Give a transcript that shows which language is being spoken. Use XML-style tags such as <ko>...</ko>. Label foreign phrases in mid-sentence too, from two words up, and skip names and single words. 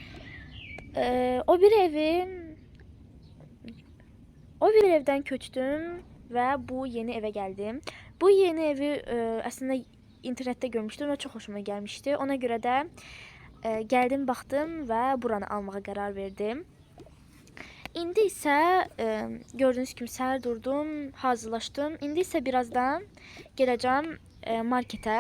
<tr>O bir evden köçdüm ve bu yeni eve geldim. Bu yeni evi aslında internette görmüştüm ve çok hoşuma gelmişti.</tr> <az>Ona göre de geldim, baxdım ve buranı almağa karar verdim. İndi isə gördüğünüz kimi səhər durdum, hazırlaşdım. İndi isə birazdan</az> <tr>geleceğim markete.</tr>